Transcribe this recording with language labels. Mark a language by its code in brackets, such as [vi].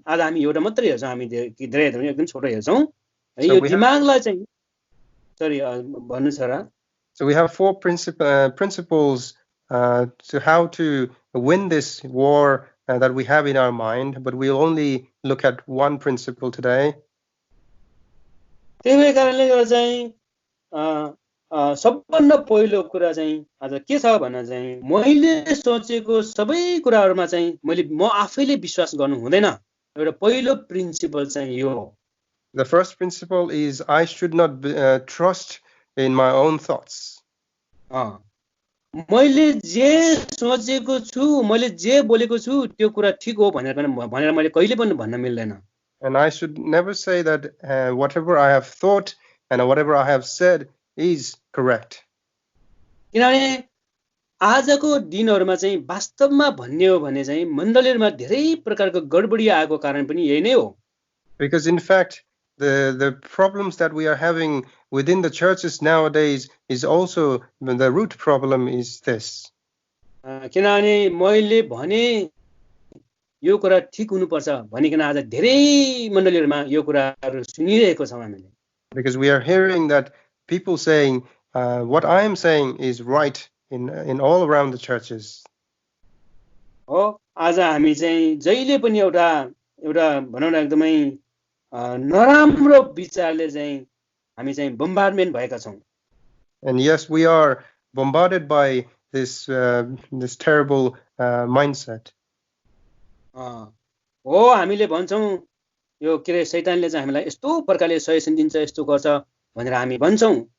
[ne] आज हामी एउटा मात्रै हेर्छौं, हामी धेरै हेर्दैनौं, एकदम छोटो हेर्छौं. यो दिमागलाई चाहिँ सरी भन्नु छ र. [en] So we have 4 principles to how to win this war that we have in our mind, but we'll only look at one principle today. [ne] त्यही कारणले गर्दा चाहिँ सबभन्दा पहिलो कुरा चाहिँ आज के छ भन्दा चाहिँ मैले सोचेको सबै कुराहरुमा चाहिँ म आफैले विश्वास गर्नु हुँदैन. एउटा पहिलो प्रिन्सिपल चाहिँ यो हो. [en] The first principle is I should not trust in my own thoughts. [ne] मैले जे सोचेको छु, मैले जे बोलेको छु त्यो कुरा ठीक हो भनेर मैले कहिले पनि भन्न मिल्दैन. [en] And I should never say that whatever I have thought and whatever I have said is correct. [ne] किनभने आजको दिनहरुमा चाहिँ वास्तवमा भन्ने हो भने चाहिँ मण्डलीहरुमा धेरै प्रकारको गडबडी आएको कारण पनि यही नै हो. [en] Because in fact, the problems that we are having within the churches nowadays is also, the root problem is this. [ne] किनभने मैले भने यो कुरा ठीक हुनुपर्छ भनिकन आज धेरै मण्डलीहरुमा यो कुराहरु सुनिरहेको छौं हामीले. [en] Because we are hearing that people saying what I am saying is right in all around the churches. [ne] हो आज हामी चाहिँ जहिले पनि एउटा भनौं न एकदमै नराम्रो विचारले चाहिँ हामी चाहिँ बम्बार्डमेन्ट भएका छौं. [en] And yes, we are bombarded by this terrible mindset. [ne] हो हामीले भन्छौं यो के रे शैतानले चाहिँ हामीलाई यस्तो प्रकारले सजेसन दिन्छ यस्तो गर्छ भनेर हामी भन्छौं.